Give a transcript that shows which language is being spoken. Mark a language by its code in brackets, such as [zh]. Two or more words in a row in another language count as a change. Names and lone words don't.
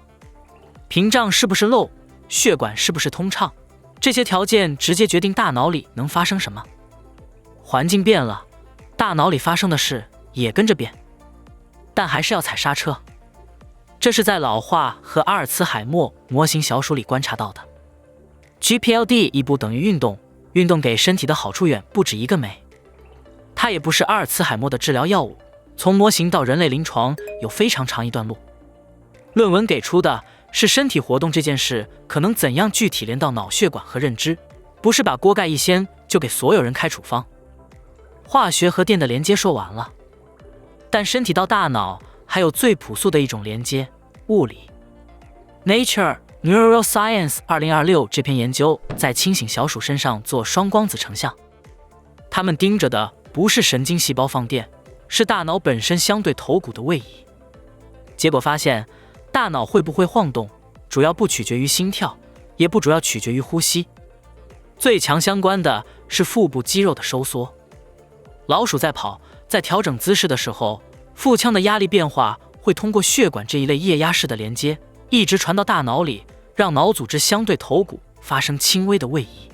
[zh] 屏障是不是漏，血管是不是通暢，這些條件直接決定大腦裡能發生什麼。環境變了，大腦裡發生的事也跟着變，但還是要踩剎車。這是在老化和阿爾茨海默模型小鼠裡觀察到的。GPLD 一不等於運動，運動給身體的好處遠不止一個酶。它也不是阿爾茨海默的治療藥物，從模型到人類臨床有非常長一段路。論文給出的是身體活動這件事可能怎樣具體連到腦血管和認知，不是把鍋蓋一掀就給所有人開處方。化學和電的連接說完了，但身體到大腦還有最樸素的一種連接，物理。Nature Neuroscience 2026 這篇研究在清醒小鼠身上做雙光子成像，他們盯着的不是神經細胞放電，是大腦本身相对头骨的位移。結果發現，大腦會不會晃動，主要不取決於心跳，也不主要取決於呼吸，最強相關的是腹部肌肉的收縮。老鼠在跑，在調整姿勢的時候，腹腔的壓力變化會通過血管這一類液壓式的連接，一直傳到大腦裡，讓腦組織相對頭骨發生輕微的位移。